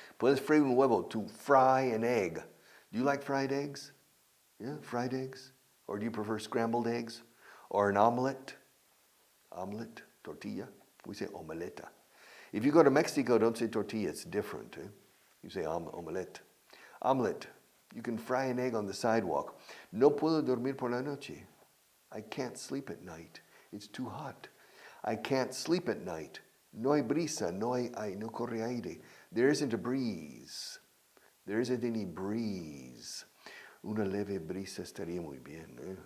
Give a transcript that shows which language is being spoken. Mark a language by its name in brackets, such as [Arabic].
[Spanish] Puedes freír un huevo, [English] to fry an egg. Do you like fried eggs? Yeah, fried eggs? Or do you prefer scrambled eggs? Or an omelet? Omelet, tortilla. We say omeleta. If you go to Mexico, don't say tortilla, it's different. You say omelette. Omelette. You can fry an egg on the sidewalk. [Spanish] No puedo dormir por la noche. [English] I can't sleep at night. It's too hot. I can't sleep at night. [Spanish] No hay brisa, no corre aire. [English] There isn't a breeze. There isn't any breeze. [Spanish] Una leve brisa estaría muy bien.